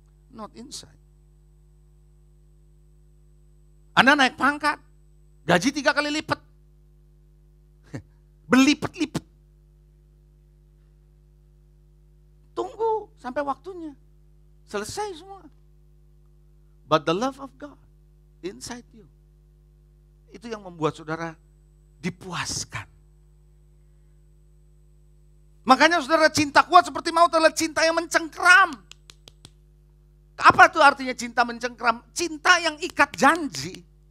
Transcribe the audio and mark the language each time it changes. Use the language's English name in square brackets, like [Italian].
[English] Not inside. [Indonesian] Anda naik pangkat. Gaji 3 kali lipat. Berlipat-lipat. Tunggu sampai waktunya. Selesai semua. [English] But the love of God inside you. [Indonesian] Itu yang membuat saudara dipuaskan. Makanya saudara, cinta kuat seperti maut adalah cinta yang mencengkram. Apa tuh artinya cinta mencengkram? Cinta yang ikat janji.